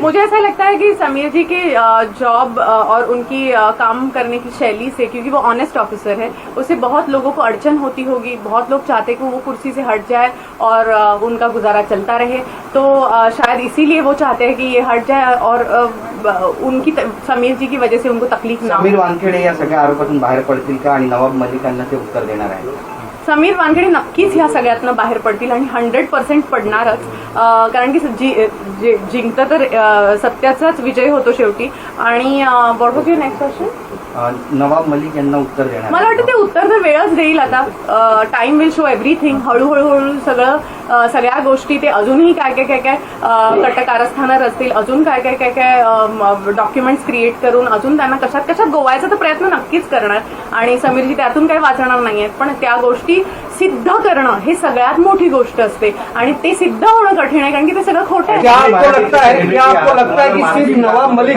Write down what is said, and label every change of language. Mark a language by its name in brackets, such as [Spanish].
[Hindi] मुझे ऐसा लगता है कि समीर जी के जॉब और उनकी काम करने की शैली से, क्योंकि वो ऑनेस्ट ऑफिसर है, उससे बहुत लोगों को अड़चन होती होगी. बहुत लोग चाहते कि वो कुर्सी से हट जाए और उनका गुजारा चलता रहे. तो शायद इसीलिए वो चाहते हैं कि ये हट जाए, और उनकी समीर जी की वजह से उनको तकलीफ ना हो. [Marathi] समीर वानखेड़े या सगळ्या आरोपातून बाहेर पडतील का, आणि नवाब मलिकांना ते उत्तर देणार आहे? समीर वानखेड़े नक्कीच ह्या सगळ्यातनं बाहेर पडतील, आणि 100% पडणारच. कारण की जिंकतं तर सत्याचाच विजय होतो शेवटी. [English] आणि what was your next question? [Marathi] Nawab Malik यांना उत्तर देणार? मला वाटतं ते उत्तर तर वेळच देईल. आता [English] Time will show everything. [Marathi] हळूहळू सगळ्या गोष्टी, ते अजूनही काय कटकारस्थानं रचतील, अजून काय डॉक्युमेंट्स क्रिएट करून अजून त्यांना कशात गोवायचा तर प्रयत्न नक्कीच करणार. आणि समीरजी त्यातून काही वाचणार नाहीयेत, पण त्या गोष्टी सिद्ध करणं हे सगळ्यात मोठी गोष्ट असते, आणि ते सिद्ध होणं कठीण आहे, कारण की ते सगळं खोटं आहे. [Hindi] आपको लगता है कि सिर्फ नवाब मलिक